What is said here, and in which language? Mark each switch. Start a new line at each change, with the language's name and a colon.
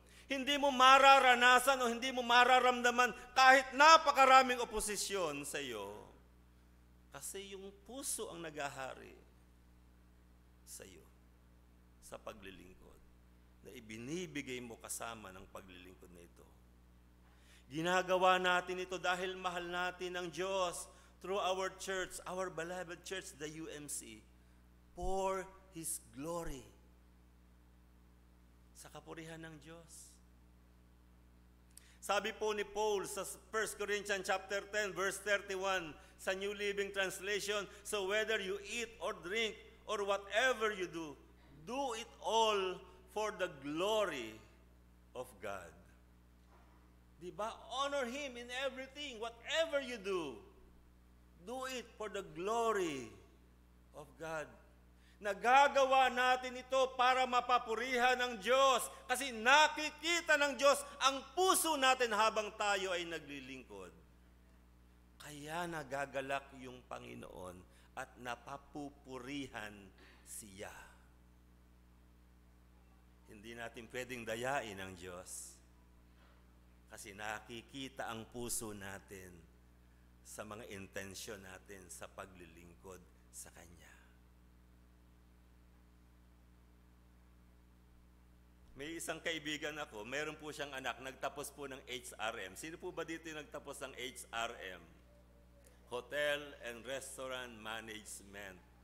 Filipino: Hindi mo mararanasan o hindi mo mararamdaman kahit napakaraming oposisyon sa iyo. Kasi yung puso ang naghahari sa iyo sa paglilingkod na ibinibigay mo kasama ng paglilingkod na ito. Ginagawa natin ito dahil mahal natin ang Diyos
English: through our church, our beloved church, the UMC, for His glory.
Filipino: Sa kapurihan ng Diyos. Sabi po ni Paul sa 1 Corinthians chapter 10, verse 31, sa New Living Translation,
English: so whether you eat or drink or whatever you do it all for the glory of God.
Filipino: Diba?
English: Honor Him in everything, whatever you do it for the glory of God.
Filipino: Nagagawa natin ito para mapapurihan ng Diyos kasi nakikita ng Diyos ang puso natin habang tayo ay naglilingkod. Kaya nagagalak yung Panginoon at napapupurihan siya. Hindi natin pwedeng dayain ang Diyos kasi nakikita ang puso natin sa mga intensyon natin sa paglilingkod sa Kanya. May isang kaibigan ako, meron po siyang anak, nagtapos po ng HRM. Sino po ba dito yung nagtapos ng HRM?
English: Hotel and Restaurant Management.